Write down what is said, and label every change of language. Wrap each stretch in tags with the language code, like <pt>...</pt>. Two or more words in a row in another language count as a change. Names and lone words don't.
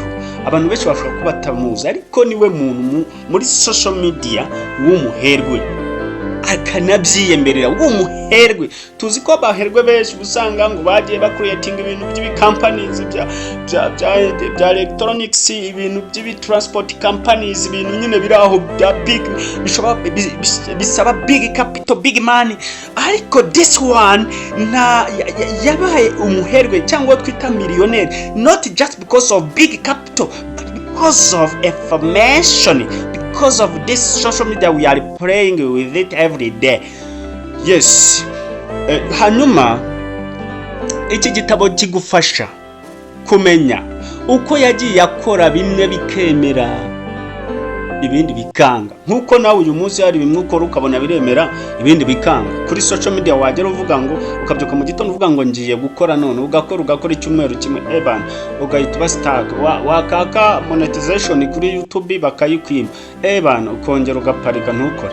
<rw>Abantu benshi bashobora kuba batamuzi, ariko niwe muntu muri</rw> <en>social media</en> <rw>w'umuherwe, akanabyiyemerera w'umuherwe. Tuzi ko abaherwe benshi usanga ngo bagiye creating ibintu by'ibi-companies bya electronics, ibintu by'ibi-transport companies, ibintu nyine biraho bya big, bisaba</rw> <en>big capital, big money. Ariko this one</en> <rw>yabaye umuherwe cyangwa twita</rw> <en>millionaire, not just because of big capital, but because of information, because of this social media we are playing with it every day. Yes.</en> <rw>Hanyuma iki gitabo kigufasha kumenya uko yagiye akora bimwe bikemera, ibindi bikanga. Nkuko nawe uyu munsi hari bimwe ukora ukabona biremera, ibindi bikanga. Kuri</rw> <en>social media</en> <rw>wagera uvuga ngo, ukabyuka mu gitondo uvuga ngo ngiye gukora none, ugakora icyumweru kimwe, ebana ugahita ubastag, wakaka monetization kuri YouTube bakayikwima, ebana ukongera ugaparika ntukore.</rw>